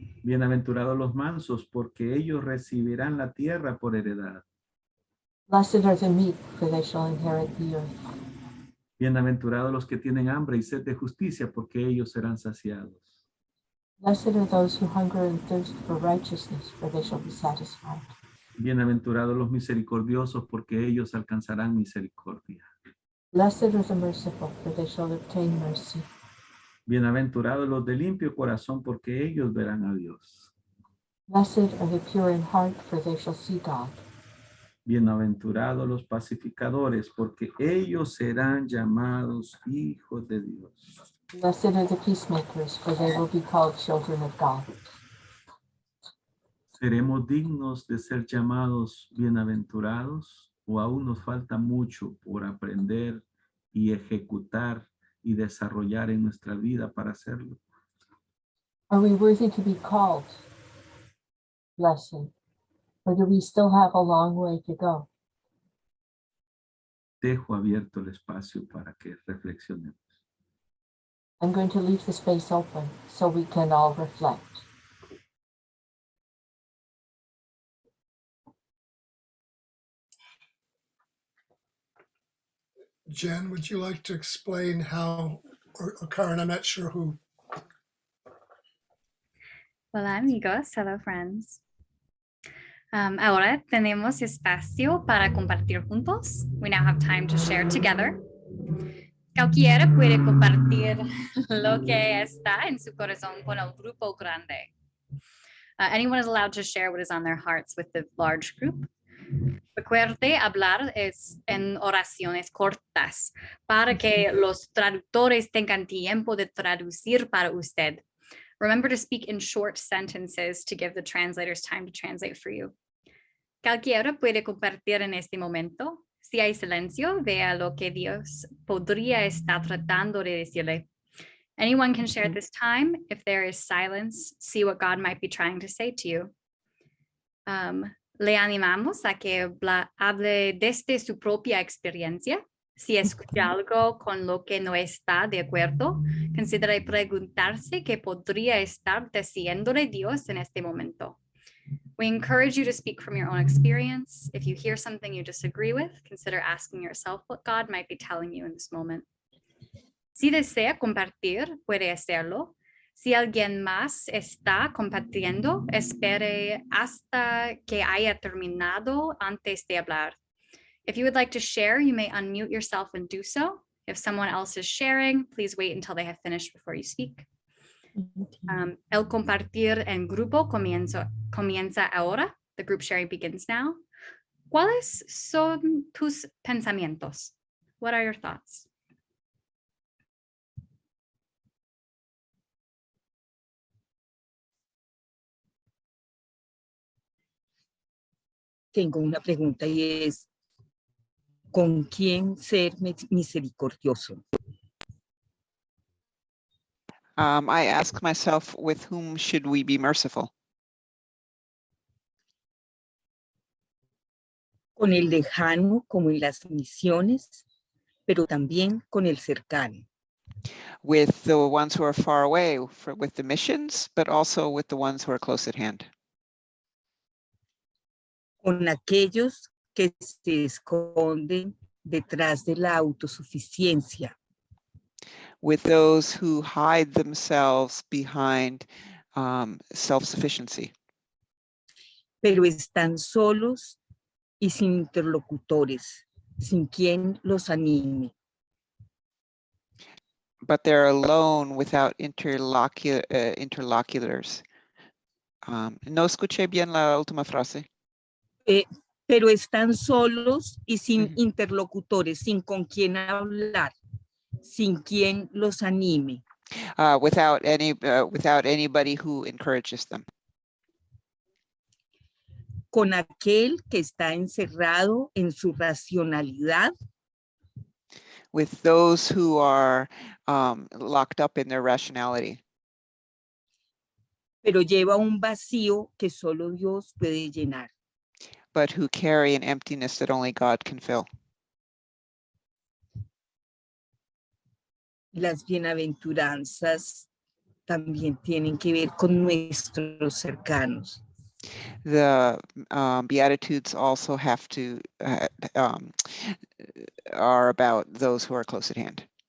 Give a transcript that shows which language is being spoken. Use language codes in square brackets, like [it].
[es] Bienaventurados los mansos, porque ellos recibirán la tierra por heredad. [en] Blessed are the meek, for they shall inherit the earth. [es] Bienaventurados los que tienen hambre y sed de justicia, porque ellos serán saciados. [en] Blessed are those who hunger and thirst for righteousness, for they shall be satisfied. [es] Bienaventurados los misericordiosos, porque ellos alcanzarán misericordia. [en] Blessed are the merciful, for they shall obtain mercy. [es] Bienaventurados los de limpio corazón, porque ellos verán a Dios. [en] Blessed are the pure in heart, for they shall see God. [es] Bienaventurados los pacificadores, porque ellos serán llamados hijos de Dios. [en] Blessed are the peacemakers, for they will be called children of God. [es] ¿Seremos dignos de ser llamados bienaventurados o aún nos falta mucho por aprender y ejecutar y desarrollar en nuestra vida para hacerlo? [en] Are we worthy to be called blessed, or do we still have a long way to go? [es] Dejo abierto el espacio para que reflexionemos. [en] I'm going to leave the space open so we can all reflect. Jen, would you like to explain how, or Karen, I'm not sure who. [es] Hola amigos, [en] hello friends. [es] Ahora tenemos espacio para compartir juntos. [en] We now have time to share together. [es] Cualquiera puede compartir lo que está en su corazón con el grupo grande. [en] Anyone is allowed to share what is on their hearts with the large group. [es] Recuerde hablar en oraciones cortas para que los traductores tengan tiempo de traducir para usted. [en] Remember to speak in short sentences to give the translators time to translate for you. [es] Cualquiera puede compartir en este momento. Si hay silencio, vea lo que Dios podría estar tratando de decirle. [en] Anyone can share at this time. If there is silence, see what God might be trying to say to you. [es] Le animamos a que hable desde su propia experiencia. Si escucha algo con lo que no está de acuerdo, considere preguntarse qué podría estar diciéndole Dios en este momento. [en] We encourage you to speak from your own experience. If you hear something you disagree with, consider asking yourself what God might be telling you in this moment. [es] Si desea compartir, puede hacerlo. Si alguien más está compartiendo, espere hasta que haya terminado antes de hablar. [en] If you would like to share, you may unmute yourself and do so. If someone else is sharing, please wait until they have finished before you speak. [es] El compartir en grupo comienza ahora. [en] The group sharing begins now. [es] ¿Cuáles son tus pensamientos? [en] What are your thoughts? [es] Tengo una pregunta y es, ¿con quién ser misericordioso? [en] I ask myself, with whom should we be merciful? [es] Con el lejano, como en las misiones, pero también con el cercano. [en] With the ones who are far away, with the missions, but also with the ones who are close at hand. [es] Con aquellos que se esconden detrás de la autosuficiencia. [en] With those who hide themselves behind self-sufficiency. [es] Pero están solos y sin interlocutores, sin quien los anime. [en] But they're alone without interlocutors. [es] No escuché bien la última frase. Pero están solos y sin interlocutores, sin con quien hablar, sin quien los anime. [en] Without anybody who encourages them. [es] Con aquel que está encerrado en su racionalidad. [en] With those who are locked up in their rationality. [es] Pero lleva un vacío que solo Dios puede llenar. [en] But who carry an emptiness that only God can fill. [es] Las bienaventuranzas también tienen que ver con nuestros cercanos. [en] The Beatitudes also have to, are about those who are close at hand.